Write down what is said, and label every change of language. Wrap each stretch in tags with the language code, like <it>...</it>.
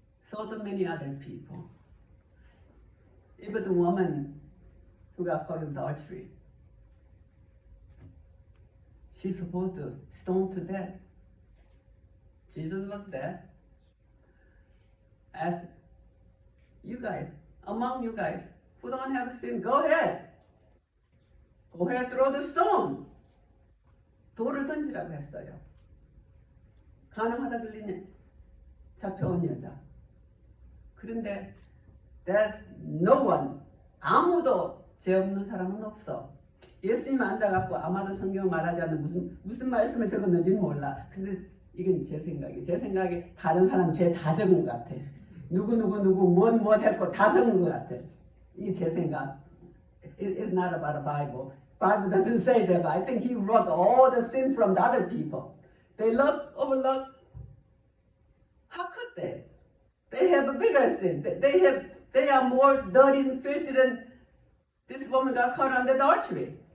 <en>So do many other people. Even the woman who got caught in adultery, she's supposed to stone to death. Jesus was there. Asked, you guys, among you guys who don't have sin, go ahead. Go ahead, throw the stone.</en> <ko>돌을 던지라고 했어요. 가늠하다 들리니 잡혀온 여자. 그런데</ko> <en>there's no one,</en> <ko>아무도 죄 없는 사람은 없어. 예수님 앉아갖고 아마도 성경 말하지 않는 무슨 말씀을 적었는지는 몰라. 근데 이건 제 생각에 다른 사람 죄 다 적은 것 같아. 누구 무엇 했고 다 적은 것 같아. 이게 제 생각.</ko> <en>It's not about a Bible. Bible doesn't say that, but I think he wrote all the sin from the other people. They overlook. How could they? They have a bigger sin. They are more dirty and filthy than this woman got caught on adultery.</en>